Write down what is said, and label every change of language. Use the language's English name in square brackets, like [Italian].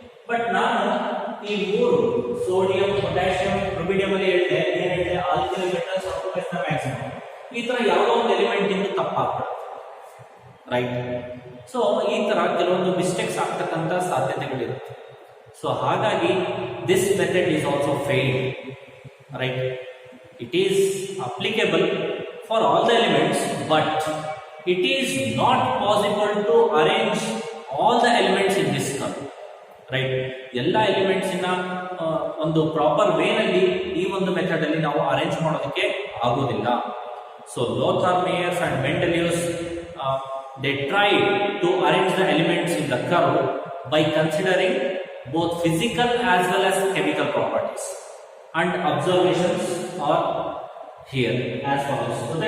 [Kannada] But ನಾನು ಈ ಮೂರು ಸೋಡಿಯಂ, ಪೊಟ್ಯಾಷಿಯಂ, ರುಬಿಡಿಯಂ ಅಲ್ಲಿ ಹೇಳಿದೆ [English] Alkali metals occupies the maximum. [Kannada] ಈ ತರ ಯಾವುದೋ ಒಂದು ಎಲಿಮೆಂಟ್ ಇಂದ ತಪ್ಪಾಗ್ತದೆ, ರೈಟ್? ಸೊ ಈ ತರ ಕೆಲವೊಂದು ಮಿಸ್ಟೇಕ್ಸ್ ಆಗ್ತಕ್ಕಂಥ ಸಾಧ್ಯತೆಗಳಿರುತ್ತೆ. [English] So ಹಾಗಾಗಿ this method is also failed, right? It is applicable for all the elements, but it is not possible to arrange all the elements in this curve, right? [Kannada] ಎಲ್ಲ elements ಇನ್ನ ಒಂದು proper way ನಲ್ಲಿ ಈ ಒಂದು method ಅಲ್ಲಿ ನಾವು arrange ಮಾಡೋದಕ್ಕೆ ಆಗೋದಿಲ್ಲ. [English] So Lothar Meyers and Mendeleev's they tried to arrange the elements in the curve by considering both physical as well as chemical properties, and observations are here as follows.